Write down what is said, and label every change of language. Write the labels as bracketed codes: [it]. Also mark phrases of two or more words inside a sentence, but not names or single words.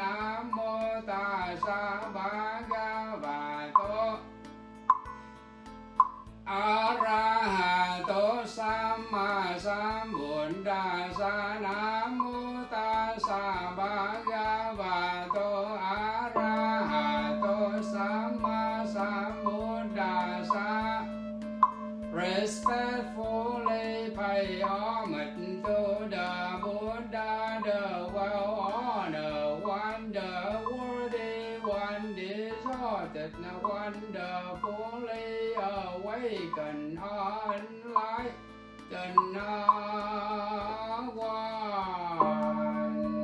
[pi] Namo tassa bhagavato arahato samma sambuddhassa. Namo tassa bhagavato arahato samma sambuddhassa. [en] Respectfully pay homage to the Buddha, the well-honored one, the worthy one, deserted one, the fully awakened, enlightened one.